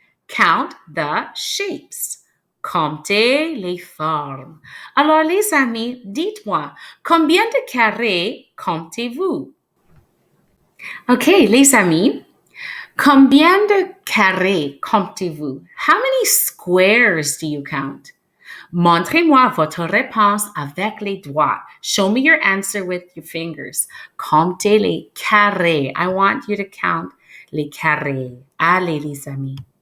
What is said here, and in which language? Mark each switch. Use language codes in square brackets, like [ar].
[en] Count the shapes. [fr] Comptez les formes. Alors, les amis, dites-moi, combien de carrés comptez-vous? OK, les amis, combien de carrés comptez-vous? [en] How many squares do you count? [fr] Montrez-moi votre réponse avec les doigts. [en] Show me your answer with your fingers. [fr] Comptez les carrés. [en] I want you to count [fr] les carrés. Allez, les amis.